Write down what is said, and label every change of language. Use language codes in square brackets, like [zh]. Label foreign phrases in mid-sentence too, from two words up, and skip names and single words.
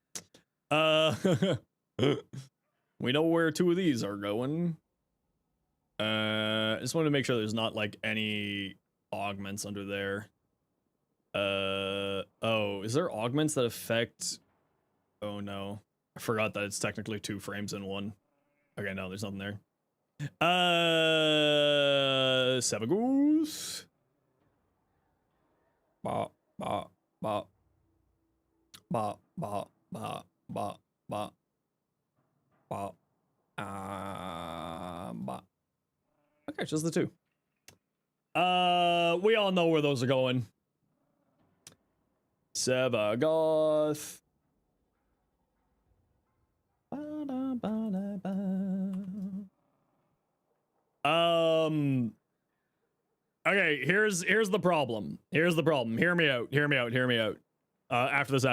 [en] We know where 2 of these are going. I just want to make sure there's not like any augments under there. Oh, is there augments that affect? Oh no, I forgot that it's technically 2 frames in one. Okay, no, there's nothing there. Savagoose. Ba ba ba ba ba ba ba ba ba ba. Okay, just the 2. We all know where those are going. Savagoth. Okay, here's the problem. Here's the problem. Hear me out. Hear me out. Hear me out.